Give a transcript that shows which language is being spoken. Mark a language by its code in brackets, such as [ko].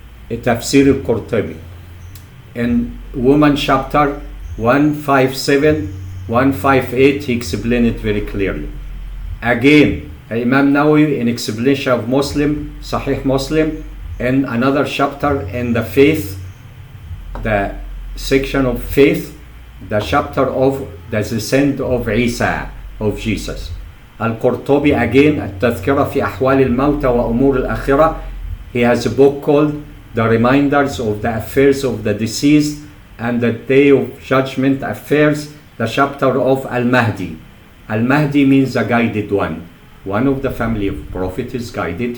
[en] A tafsir al-Qurtubi. In woman chapter 157, 158, he explained it very clearly. Again, Imam Nawawi in explanation of Muslim, Sahih Muslim, in another chapter in the faith, the section of faith, the chapter of the descent of Isa, of Jesus. Al-Qurtubi again, [ar] التذكرة في أحوال الموتى وأمور الآخرة. [en] He has a book called The Reminders of the Affairs of the Deceased and the Day of Judgment Affairs, the chapter of Al-Mahdi. Al-Mahdi means the guided one. One of the family of Prophet is guided.